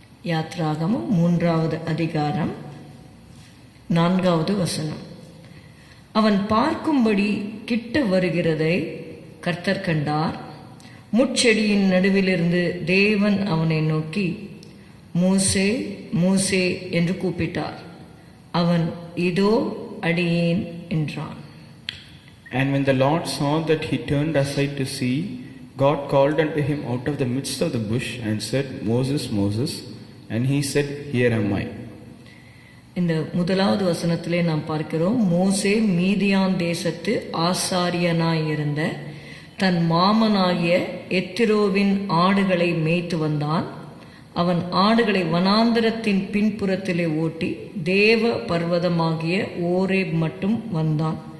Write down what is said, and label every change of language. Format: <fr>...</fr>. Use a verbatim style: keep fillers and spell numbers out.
<ta>யாத்ராகமம் மூன்றாவது அதிகாரம் நான்காவது வசனம். அவன் பார்க்கும்படி கிட்ட வருகிறதை கர்த்தர் கண்டார். முட்செடியின் நடுவிலிருந்து தேவன் அவனை நோக்கி, மூசே மூசே என்று கூப்பிட்டார். அவன், இதோ அடியேன் என்றான்.</ta> <en>And when the Lord saw that he turned aside to see, God called unto him out of the midst of the bush and said, Moses, Moses. And he said, Here am I.</en> <ta>இந்த முதலாவது வசனத்திலே நாம் பார்க்கிறோம், மோசே மீதியான் தேசத்து ஆசாரியனாயிருந்த தன் மாமனாகிய எத்திரோவின் ஆடுகளை மேய்த்து வந்தான். அவன் ஆடுகளை வனாந்திரத்தின் பின்புறத்திலே ஓட்டி தேவ பர்வதமாகிய ஓரேப் மட்டும் வந்தான்.</ta>